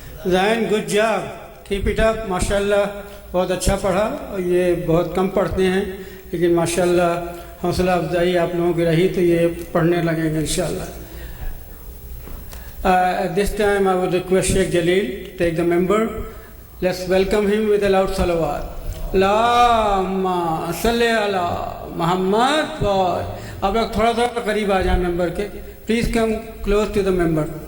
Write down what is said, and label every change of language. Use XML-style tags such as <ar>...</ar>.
<ur>Zain</ur> <en>good job, keep it up,</en> <ur>ماشاء اللہ بہت اچھا پڑھا، اور یہ بہت کم پڑھتے ہیں لیکن ماشاء اللہ حوصلہ افزائی آپ لوگوں کی رہی تو یہ پڑھنے لگیں گے انشاءاللہ۔</ur> <en>At this time I would request Sheikh Jalil to take the member. Let's welcome him with a loud salawat.</en> <ar>Allahumma salli ala Muhammad wa</ar> <ur>آپ لوگ تھوڑا سا قریب آ جائیں ممبر کے،</ur> <en>Please come close to the member.</en>